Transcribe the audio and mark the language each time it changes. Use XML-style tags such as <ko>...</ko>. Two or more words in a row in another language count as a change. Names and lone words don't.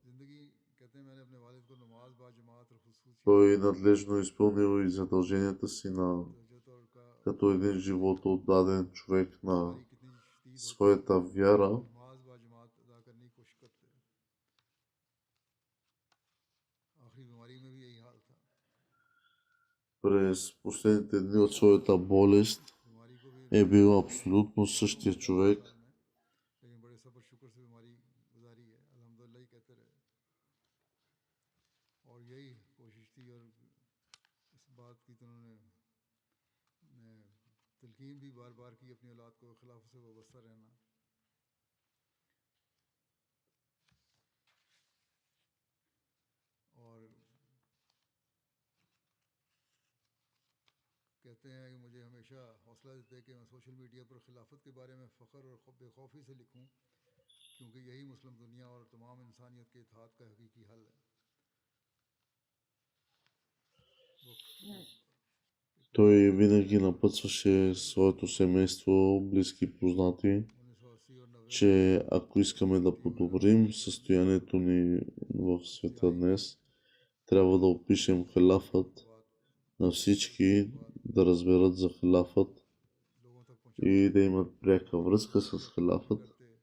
<bg>Той надлежно изпълнил и задълженията си като един живото отдаден човек на своята вяра. През последните дни от своята болест е бил абсолютно същия човек.</bg> <ur>تلقین بھی بار بار کی اپنی اولاد کو خلاف سے وابستہ رہنا. اور کہتے ہیں کہ مجھے ہمیشہ حوصلہ دیتے ہیں کہ میں</ur> <en>social media</en> <ur>پر خلافت کے بارے میں فخر اور بے خوفی سے لکھوں، کیونکہ یہی مسلم دنیا اور تمام انسانیت کے اتحاد کا حقیقی حل ہے.</ur> <bg>Той винаги напътстваше своето семейство, близки познати, че ако искаме да подобрим състоянието ни в света днес, трябва да опишем халафът на всички, да разберат за халафът и да имат пряка връзка с халафът.</bg>